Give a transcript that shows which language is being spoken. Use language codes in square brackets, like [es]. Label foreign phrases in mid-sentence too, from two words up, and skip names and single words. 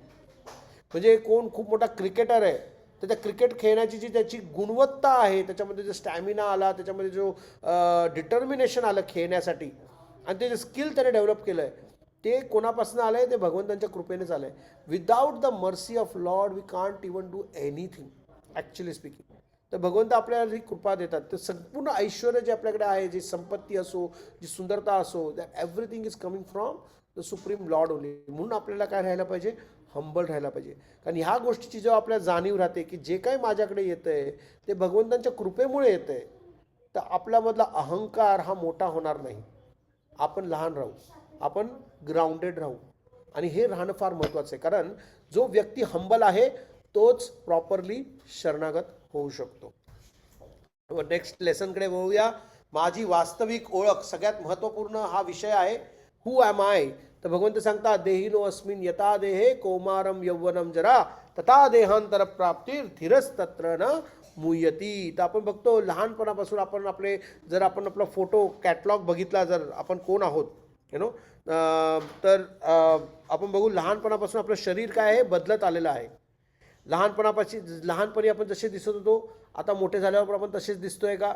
[mr] म्हणजे कोण खूप मोठा क्रिकेटर आहे तर त्या क्रिकेट खेळण्याची जी त्याची गुणवत्ता आहे, त्याच्यामध्ये जो स्टॅमिना आला, त्याच्यामध्ये जो डिटर्मिनेशन आलं खेळण्यासाठी, आणि ते जे स्किल त्याने डेव्हलप केलं आहे ते कोणापासून आलं आहे? ते भगवंतांच्या कृपेनेच आलं आहे. [en] without the mercy of Lord we can't even do anything actually speaking. [mr] तर भगवंत आपल्याला ही कृपा देतात. तर संपूर्ण ऐश्वर्य जे आपल्याकडे आहे, जी संपत्ती असो, जी सुंदरता असो, [en] that everything is coming from the Supreme Lord only. [mr] म्हणून आपल्याला काय राहायला पाहिजे? हंबल राहायला पाहिजे. कारण ह्या गोष्टीची जेव्हा आपल्याला जाणीव राहते की जे काही माझ्याकडे येतं आहे ते भगवंतांच्या कृपेमुळे येतं आहे, तर आपल्यामधला अहंकार हा मोठा होणार नाही. आपण लहान राहू, आपण ग्राउंडेड राहू, आणि हे राहणं फार महत्त्वाचं आहे. कारण जो व्यक्ती हंबल आहे तोच प्रॉपरली शरणागत होऊ शकतो. [en] next lessonकडे [mr] वळूया. माझी वास्तविक ओळख, सगळ्यात महत्त्वपूर्ण हा विषय आहे. [en] who am I? [mr] तर भगवंत सांगतात, [sa] देहिनो अस्मिन यथा देहे कौमारम यौवनम जरा तथा देहांतर प्राप्तीर धीरस्तत्र न मुयती. [mr] तर आपण बघतो लहानपणापासून आपण जर आपण आपला [en] photo catalog [mr] बघितला, जर आपण कोण आहोत तर आपण बघू लहानपणापासून आपलं शरीर काय आहे? बदलत आलेलं आहे. लहानपणी आपण जसे दिसत होतो, आता मोठे झाल्यावर आपण तसेच दिसतोय का?